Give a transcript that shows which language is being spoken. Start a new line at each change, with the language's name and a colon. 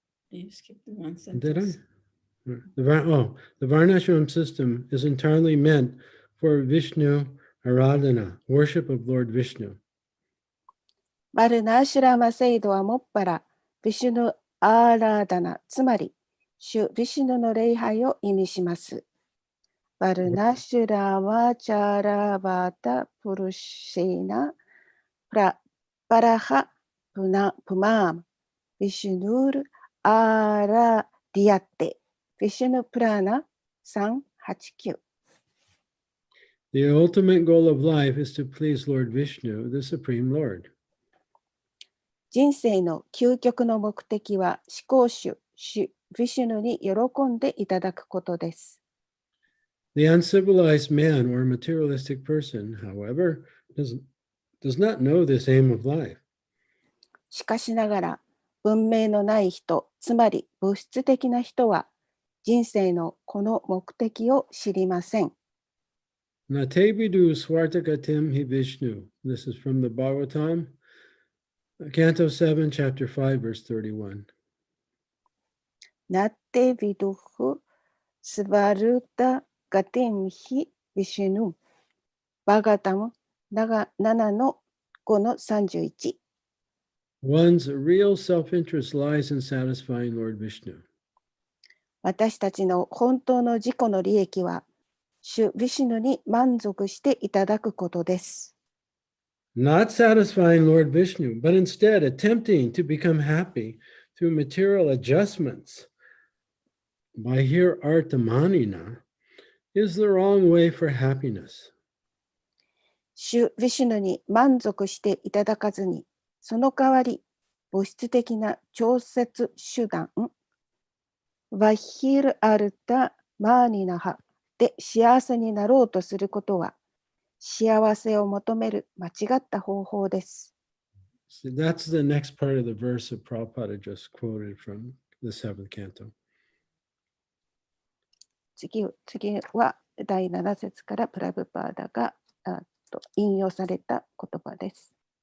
English: You skipped one sentence. Did I? The Varnashram system is entirely meant for Vishnu Aradhana, worship of Lord Vishnu.
Japanese: バルナーシュラマ制度はもっぱらヴィシュヌ・アーラーダナ、つまり主ヴィシュヌの礼拝を意味します。
Sanskrit: バルナーシュラマチャラバタプルシーナパラハプマームヴィシュヌルアーラディアテヴィシュヌプラーナ389。
English: The ultimate goal of life is to please Lord Vishnu, the Supreme Lord.
Japanese: 人生の究極の目的は至高主、主ヴィシュヌに喜んでいただくことです。
English: The uncivilized man or materialistic person, however, does not know this aim of life.
Japanese: しかしながら、文明のない人、つまり物質的な人は、人生のこの目的を知りません。
Sanskrit: Natevidu Swartagatim hi Vishnu.
English: This is from the Bhagavatam, Canto 7, Chapter 5, verse 31.
Sanskrit: ナテビドフスバルタガテンヒヴィシュヌ。
Japanese: バガタム7の5の31。
English: One's real self-interest lies in satisfying Lord Vishnu.
Japanese: 私たちの本当の自己の利益は、主ヴィシュヌに満足していただくことです。
English: Not satisfying Lord Vishnu, but instead attempting to become happy through material adjustments by here artamanina is the wrong way for happiness.
Japanese: 主ヴィシュヌに満足していただかずに、その代わり物質的な調節手段、ワヒルアルタ・マーニナハで幸せになろうとすることは、幸せを求める間違った方法です。
English: So that's the next part of the verse that Prabhupada just quoted from the 7th canto.
Japanese: 次は第7節からプラブパーダが引用された言葉です。